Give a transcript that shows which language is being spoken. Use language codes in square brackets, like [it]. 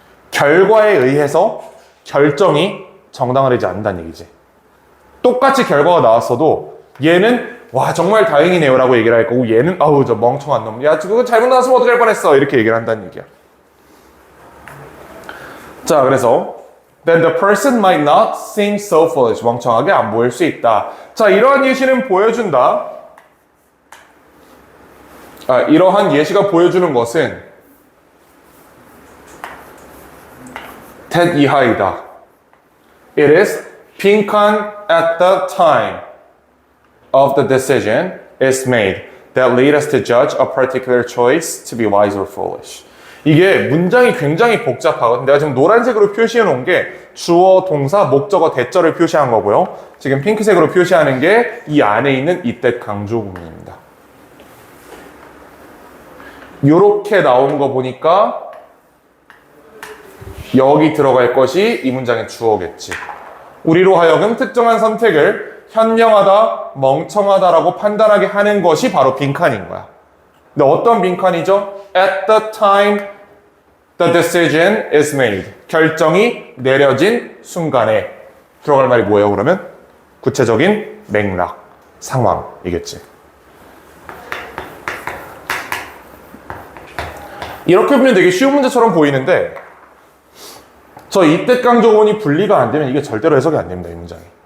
[ko] 결과에 의해서 결정이 정당화되지 않는다는 얘기지. 똑같이 결과가 나왔어도 얘는 와 정말 다행이네요 라고 얘기를 할 거고, 얘는 아우 저 멍청한 놈, 야 그거 잘못 나왔으면 어떡할 뻔했어 이렇게 얘기를 한다는 얘기야. 자, 그래서 [en] then the person might not seem so foolish. [ko] 멍청하게 안 보일 수 있다. 자, 이러한 예시는 보여준다. 이러한 예시가 보여주는 것은 tet 이하이다. [en] It is 빈칸 at the time of the decision is made that lead us to judge a particular choice to be wise or foolish. [ko] 이게 문장이 굉장히 복잡하거든. 내가 지금 노란색으로 표시해 놓은 게 주어, 동사, 목적어, 대절을 표시한 거고요. 지금 핑크색으로 표시하는 게 이 안에 있는 이때 강조 부분입니다. 요렇게 나온 거 보니까 여기 들어갈 것이 이 문장의 주어겠지. 우리로 하여금 특정한 선택을 현명하다, 멍청하다라고 판단하게 하는 것이 바로 빈칸인 거야. 근데 어떤 빈칸이죠? [en] At the time the decision is made. [ko] 결정이 내려진 순간에. 들어갈 말이 뭐예요, 그러면? 구체적인 맥락, 상황이겠지. 이렇게 보면 되게 쉬운 문제처럼 보이는데, 저 이때 강조문이 분리가 안 되면 이게 절대로 해석이 안 됩니다, 이 문장이.